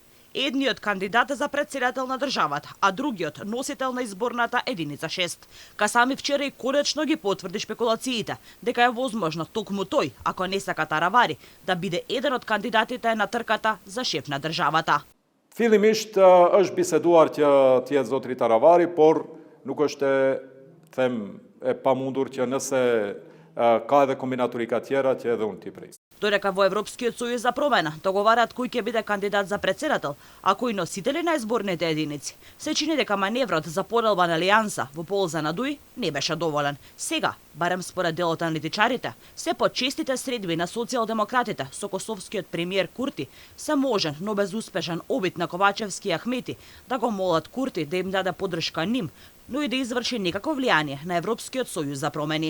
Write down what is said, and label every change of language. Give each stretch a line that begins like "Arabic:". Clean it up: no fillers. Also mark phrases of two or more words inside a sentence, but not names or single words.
Macedonian: Едниот кандидат за председател на државата, а другиот носител на изборната единица 6. Касами вчера и конечно ги потврди шпекулациите дека е возможно токму тој, ако не сака Таравари, да биде еден од кандидатите на трката за шеф на државата.
Albanian: Fillimisht është biseduar që të jetë zotri Taravari, por nuk është e pamundur që nëse ka edhe kombinaturika tjera që edhe unë t'i prisë.
Macedonian: Додека во Европскиот сојуз за промена договараат кој ќе биде кандидат за председател, а кои носители на изборните единици, се чини дека маневрот за поделба на алијанса во полза на Дуј не беше доволен. Сега, барем според дел од аналитичарите, се почестите средби на социјалдемократите со косовскиот премиер Курти се можен, но безуспешен обид на Ковачевски и Ахмети да го молат Курти да им даде поддршка ним, но и да изврши некакво влијание на Европскиот сојуз за промени.